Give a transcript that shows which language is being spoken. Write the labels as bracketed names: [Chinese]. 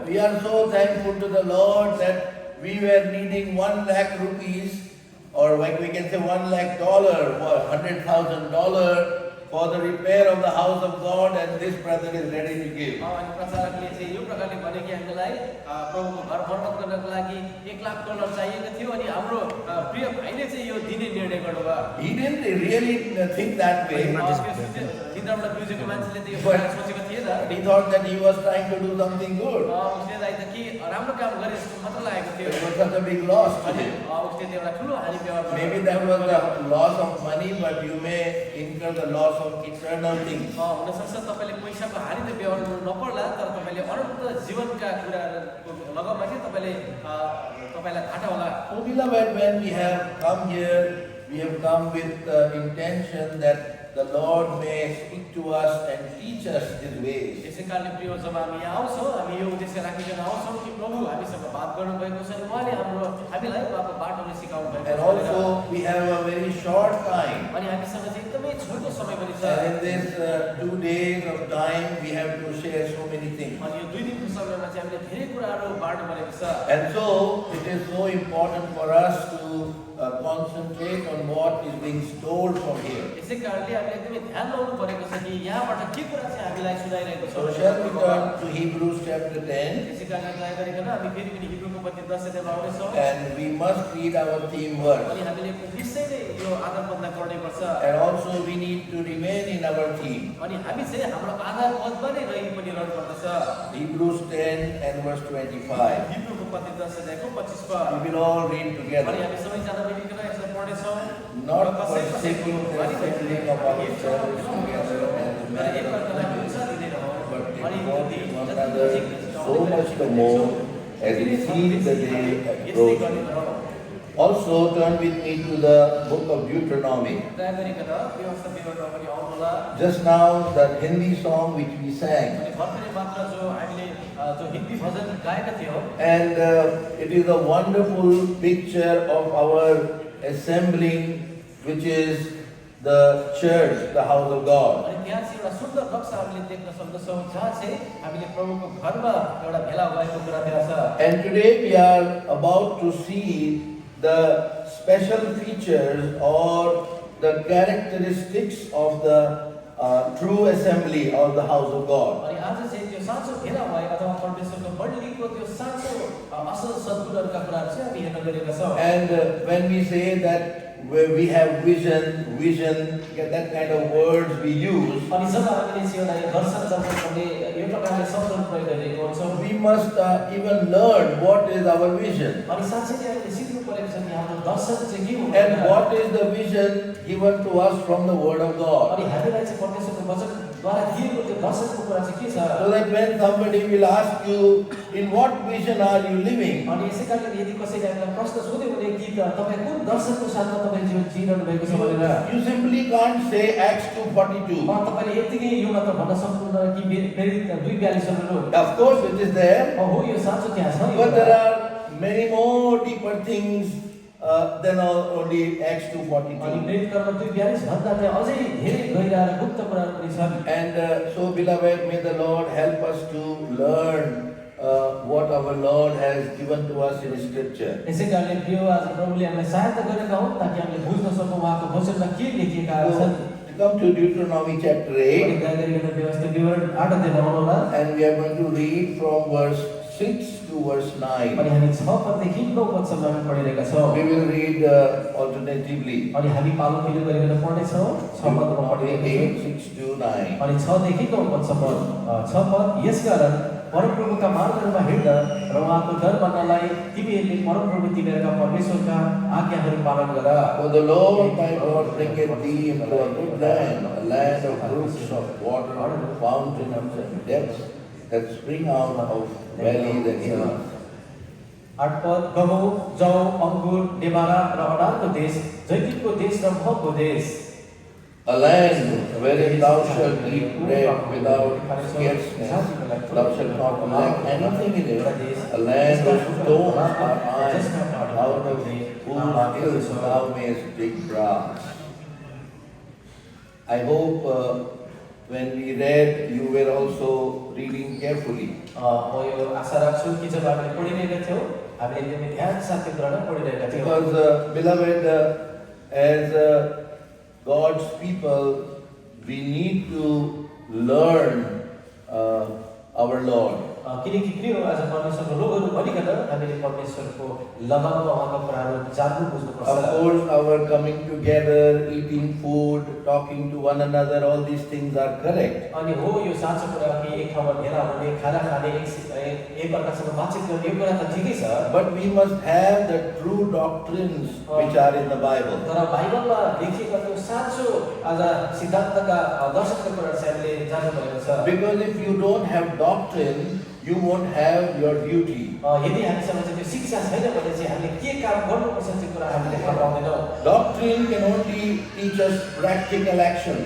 [English] we are so thankful to the Lord that we were needing 1 lakh rupees, or like we can say $1 lakh, or $100,000 for the repair of the house of God, and this brother is ready to give. [Nepali] अनि प्रचारकले चाहिँ यो प्रकारले भन्यो कि हामीलाई प्रभुको घर मर्मत गर्नको लागि $1 लाख चाहिएको थियो अनि हाम्रो प्रिय भाइले चाहिँ यो दिने निर्णय गर्नुभयो। [English] He didn't really think that way. [Nepali] निन्द्राबाट बुझेको मान्छेले त यो कुरा सोचेको थिएन। [English] He thought that he was trying to do something good. [Nepali] उसले त के राम्रो काम गरे जस्तो मात्र लागेको थियो। [English] It was such a big loss to [Nepali] अनि [English] him. [Nepali] उसले त एउटा ठुलो हानि व्यवहार गर्यो। [English] Maybe that was the loss of money, but you may incur the loss of eternal things. [Nepali] हुनसक्छ तपाईँले पैसाको हानि त व्यवहार गर्नु नपर्ला, तर तपाईँले अनन्त जीवनका कुराहरूको लगमा चाहिँ तपाईँलाई घाटा होला। [English] So beloved, when we have come here, we have come with the intention that the Lord may speak to us and teach us His ways. [Nepali] यसै कारणले प्रिय जब हामी यहाँ आउँछौँ, हामी यो उद्देश्य राखिकन आउँछौँ कि प्रभु हामीसँग बात गर्नुभएको छ, उहाँले हामीलाई उहाँको बाटोले सिकाउनु भएको छ। [English] And also we have a very short time. [Nepali] अनि हामीसँग चाहिँ एकदमै छोटो समय पनि छ। [English] And in this 2 days of time, we have to share so many things. [Nepali] अनि यो 2 दिनको समयमा चाहिँ हामीले धेरै कुराहरू बाँड्नु परेको छ। [English] And so it is so important for us to concentrate on what is being stored from here. [Nepali] यसै कारणले हामीले एकदमै ध्यान लाउनु परेको छ कि यहाँबाट के कुरा चाहिँ हामीलाई सुनाइरहेको छ। [English] So shall we turn to Hebrews chapter 10, [Nepali] यसै कारणले दया गरिकन हामी फेरि पनि हिब्रूको पत्री 10 अध्यायमा आउनेछौँ। [English] and we must read our theme verse. [Nepali] अनि हामीले निश्चय नै यो आधार पदलाई पढ्नै पर्छ। [English] And also we need to remain in our theme. [Nepali] अनि हामी चाहिँ हाम्रो आधार पदमा नै रहि पनि रहनु पर्दछ। [English] Hebrews 10 and verse 25. [Nepali] हिब्रूको पत्री 10 अध्यायको 25 पद। [English] We will all read [Nepali] अनि [English] together. [Nepali] हामी सबैजना मिलिकन यसलाई पढ्नेछौँ। [English] Not forsaking the assembling of ourselves together as the manner of practice, but exhorting one another so much the more as we see the day approaching. Also turn with me to the book of Deuteronomy. [Nepali] दया गरिकन व्यवस्था विवरणमा पनि आउनु होला। [English] Just now the Hindi song which we sang, [Nepali] अनि भर्खरै मात्र जो हामीले जो हिन्दी भजन गाएका थियौँ, [English] and it is a wonderful picture of our assembling, which is the church, the house of God. [Nepali] अनि त्यहाँ चाहिँ एउटा सुन्दर नक्सा हामीले देख्न सक्दछौँ जहाँ चाहिँ हामीले प्रभुको घरमा एउटा भेला भएको कुरा त्यहाँ छ। [English] And today we are about to see the special features or the characteristics of the true assembly of the house of God. [Nepali] अनि आज चाहिँ त्यो साँचो भेला भएको अथवा परमेश्वरको मण्डलीको त्यो साँचो असल सद्गुणहरूका कुराहरू चाहिँ हामी हेर्न गएका छौँ। [English] And when we say that where we have vision, that kind of words we use, [Nepali] अनि जब हामीले चाहिँ एउटा यो दर्शन दर्शन भन्ने यो प्रकारले शब्दहरू प्रयोग गरिरहेको हुन्छौँ, [English] we must even learn what is our vision [Nepali] अनि साँच्चै नै हामीले सिक्नु परेको छ कि हाम्रो दर्शन चाहिँ के हो [English] and what is the vision given to us from the Word of God. [Nepali] अनि हामीलाई चाहिँ परमेश्वरको वचनद्वारा दिएको त्यो दर्शनको कुरा चाहिँ के छ। [English] So that when somebody will ask you, in what vision are you living? [Nepali] अनि यसै कारणले यदि कसैले हामीलाई प्रश्न सोध्यो भने कि तपाईँ कुन दर्शनको साथमा तपाईँ जीवन जिइरहनु भएको छ भनेर [English] You simply can't say Acts 2:42. [Nepali] तपाईँले यतिकै यो मात्र भन्न सक्नुहुन्न कि प्रेरित 2:42 [English] Of course it is there, [Nepali] हो यो साँचो त्यहाँ छ [English] but there are many more deeper things than only Acts [Nepali] अनि [English] 2:42. [Nepali] प्रेरित कर्म 2:42 भन्दा चाहिँ अझै धेरै गहिरा र गुप्त कुराहरू पनि छन्। [English] And so beloved, may the Lord help us to learn what our Lord has given to us in Scripture. [Nepali] यसै कारणले प्रिय आज प्रभुले हामीलाई सहायता गरेका हुन् ताकि हामीले बुझ्न सकौँ उहाँको वचनमा के लेखिएका छन्। [English] So, come to Deuteronomy chapter 8, [Nepali] अनि दया गरिकन व्यवस्था विवरण 8 अध्यायमा आउनु होला। [English] and we are going to read from verse 6 to verse 9. [Nepali] अनि हामी 6 पददेखि 9 पदसम्म हामी पढिरहेका छौँ। [English] We will read alternatively. [Nepali] अनि हामी पालो पिलो गरिकन पढ्नेछौँ। 6 पदमा पढिरहेका छौँ। [English] 8, 6 to 9. [Nepali] अनि 6 देखि 9 पदसम्म 6 पद यसकारण परमप्रभुका मार्गहरूमा हिँड्दा र उहाँको डर मान्नलाई तिमीहरूले परमप्रभु तिमीहरूका परमेश्वरका आज्ञाहरू पालन गर। [English] For the Lord thy God bringeth thee into a good land, a land of brooks of water, fountains and depths that spring out of valleys and hills. [Nepali] 8 पद गहुँ जौ अङ्गुर डेमारा र अडालको देश जैतुनको देश र महको देश। [English] A land wherein thou shalt eat bread without scarceness, thou shalt not lack anything in it. A land whose stones are iron, out of whose hills thou mayest dig brass. I hope when we read, you were also reading carefully. [Nepali] म यो आशा राख्छु कि जब हामीले पढिरहेका थियौँ हामीले एकदमै ध्यान साथ केन्द्रमा पढिरहेका थियौँ [English] Because, beloved, as God's people, we need to learn our Lord. [Nepali] किनकि के हो आज परमेश्वरको लोकहरू भनिकन हामीले परमेश्वरको लगाउमा उहाँका कुराहरू जान्नु बुझ्नुपर्छ [English] Of course, our coming together, eating food, talking to one another, all these things are correct. [Nepali] अनि हो यो साँचो कुरा कि एक ठाउँमा भेला हुने खाना खाने एक अर्कासँग बातचित गर्ने यो कुरा त ठिकै छ [English] But we must have the true doctrines which are in the Bible. [Nepali] तर बाइबलमा लेखिएका त्यो साँचो आज सिद्धान्तका दर्शनका कुराहरू चाहिँ हामीले जान्नुपर्ने छ [English] Because if you don't have doctrine, you won't have your duty. [Nepali] यदि हामीसँग चाहिँ त्यो शिक्षा छैन भने चाहिँ हामीले के काम गर्नुपर्छ त्यो कुरा हामीले थाहा पाउँदैनौँ [English] Doctrine can only teach us practical action.